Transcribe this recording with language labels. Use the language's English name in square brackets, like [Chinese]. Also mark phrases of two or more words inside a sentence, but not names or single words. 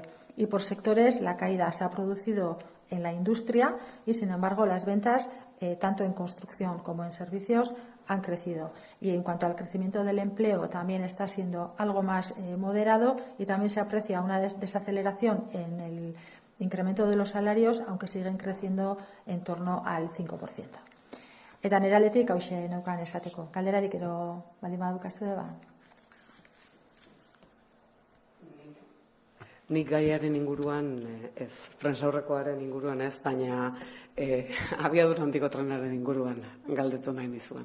[Spanish] Y por sectores, la caída se ha producido en la industria y, sin embargo, las ventas, tanto en construcción como en servicios, han crecido. Y en cuanto al crecimiento del empleo, también está siendo algo más moderado, y también se aprecia una desaceleración en el incremento de los salarios, aunque siguen creciendo en torno al 5%. [Basque] Eta nire aldetik hauxe neukan esateko. Galderarik ero baldin badukazu ba. Nik gaiaren inguruan ez, prentsaurrekoaren inguruan ez, baina abiadura handiko trenaren inguruan galdetu nahi nizuen.